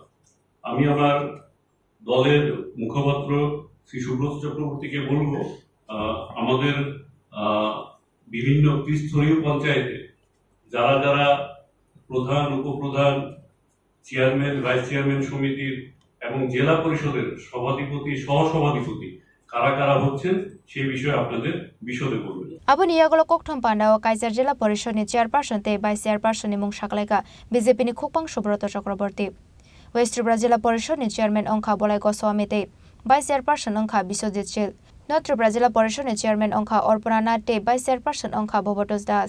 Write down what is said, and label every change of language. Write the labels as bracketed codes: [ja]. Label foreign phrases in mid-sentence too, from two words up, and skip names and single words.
[bn] আমি আমার দলের মুখপাত্র শ্রী সুব্রত চক্রবর্তীকে বলবো, আমাদের বিভিন্ন ত্রিস্তরীয় পঞ্চায়েতে যারা যারা প্রধান, উপপ্রধান, চেয়ারম্যান, [en] vice chairman [bn] সমিতির এবং জেলা পরিষদের সভাধিপতি, সহসভাধিপতি কারা কারা হচ্ছেন সেই বিষয়ে আপনাদের বিশদে বলবেন। [trp] Aboni yagolo kokthom pandao Kaisar Jila Porishod ni chairperson te [en] vice chairperson [trp] ni mung saklaika BJP ni Khukpang Subroto Chakraborty. West Tripura Jila Porishod ni chairman Ongkha Bolai Goswami te [en] vice chairperson [trp] Ongkha Biswajit Chil. North Tripura Jila Porishod ni chairman Ongkha Orpana Nath te [en] vice chairperson [trp] Ongkha Bhobotos Das.